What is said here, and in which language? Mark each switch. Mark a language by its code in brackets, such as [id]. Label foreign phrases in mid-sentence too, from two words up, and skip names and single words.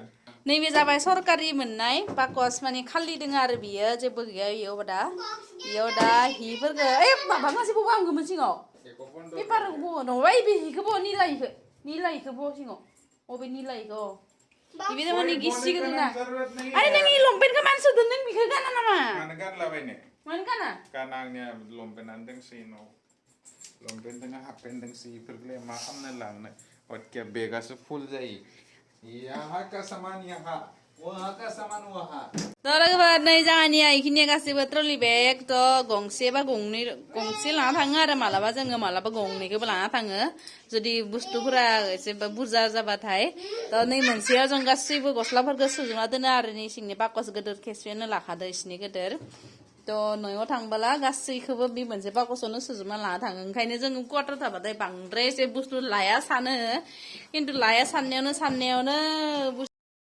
[brx] नैबे जाबाय सरकारि मोननाय बाकस माने खालि दङ आरो बियो जेबो गैया इयाव दा हिफोरखौ माबा मासेखौबो आं गोमोन सिङाव पेपारखौबो नङाबा बे हिखौबो निलायिखौबो सिङाव अबे निलायिखौ बिदिनो माने गिसिगोन ना आरे नोंनि लंपेन्टखौ मानो सुदों नों बिखौ गाना नामा मानो गानलाबायनो मानो गाना आंनिया लंपेन्टानो दोंसै न' लंपेन्ट दङ [en] half pant [brx] दोंसै बेफोरखौलाय मा खालामनो लांनो अटके बेगासो फुल जायो [hi] यहाँ का सामान यहाँ वहाँ का सामान वहाँ [brx] लोगोफोर नै जोंहानिया इखिनिया गासैबो [en] trolley bag [brx] गंसे बा गंसे लाना थाङो आरो मालाबा जोङो मालाबा गंनैखौबो लाना थाङो जुदि बुस्थुफोरा एसे बुरजा जाबाथाय नै मोनसेयाव जों गासैबो गस्लाफोरखौ सुजुना दोनो आरो नै सिंनि बाकस गिदिर खेबसेनो लाखादो इसिनि गिदिर न'आव थांबोला गासैखौबो बे मोनसे बाकसावनो सुजुबना लाना थाङो ओंखायनो जोङो क्वार्टार थाबाथाय बांद्राय एसे बुस्थु लाया सानो खिन्थु लाया साननायावनो